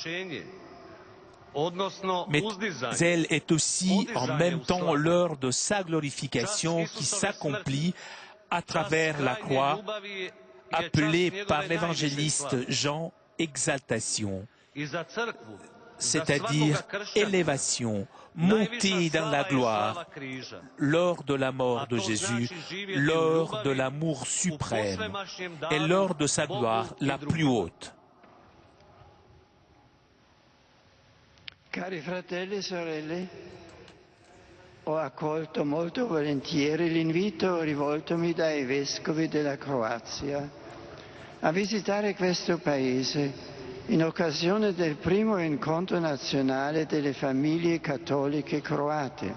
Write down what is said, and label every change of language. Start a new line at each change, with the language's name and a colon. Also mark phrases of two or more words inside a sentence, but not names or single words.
French: Mais elle est aussi en même temps l'heure de sa glorification qui s'accomplit à travers la croix, appelée par l'évangéliste Jean exaltation, c'est-à-dire élévation, montée dans la gloire, lors de la mort de Jésus, lors de l'amour suprême et lors de sa gloire la plus haute.
Italian: Cari fratelli e sorelle, ho accolto molto volentieri l'invito rivoltomi dai vescovi della Croazia a visitare questo paese in occasione del primo incontro nazionale delle famiglie cattoliche croate.